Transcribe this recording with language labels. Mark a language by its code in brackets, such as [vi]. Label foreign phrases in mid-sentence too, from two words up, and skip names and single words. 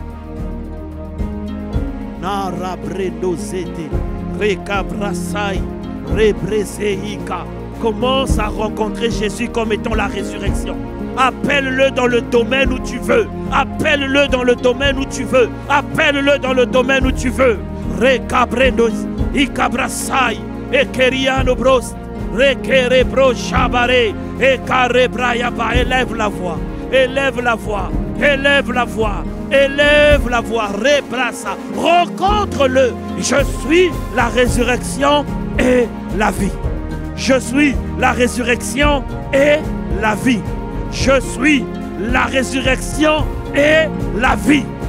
[fr] Commence à rencontrer Jésus comme étant la résurrection. Appelle-le dans le domaine où tu veux. Appelle-le dans le domaine où tu veux. Appelle-le dans le domaine où tu veux. Rekabrenos, ikabrasai, ekeriano bros, rekerebro shabare, ekarebrayaba. Élève la voix. Élève la voix. Élève la voix. Élève la voix. Rebrassa. Rencontre-le. Je suis la résurrection et la vie. Je suis la résurrection et la vie. Je suis la résurrection et la vie.